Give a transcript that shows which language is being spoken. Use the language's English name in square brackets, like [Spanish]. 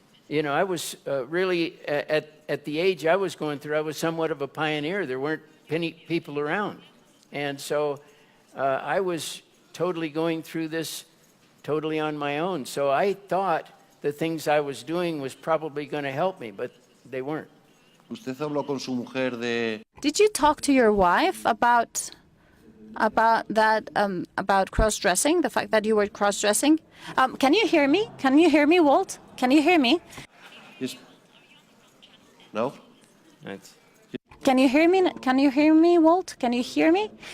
[English] I was really, at the age I was going through, I was somewhat of a pioneer. There weren't many people around. And so I was totally going through this totally on my own. So I thought the things I was doing was probably going to help me, but they weren't. [Spanish] Usted habló con su mujer de. [English] Did you talk to your wife about that, about cross-dressing, the fact that you were cross-dressing? Can you hear me? Can you hear me, Walt? Can you hear me? Yes. No? Can you hear me? Can you hear me, Walt? Can you hear me?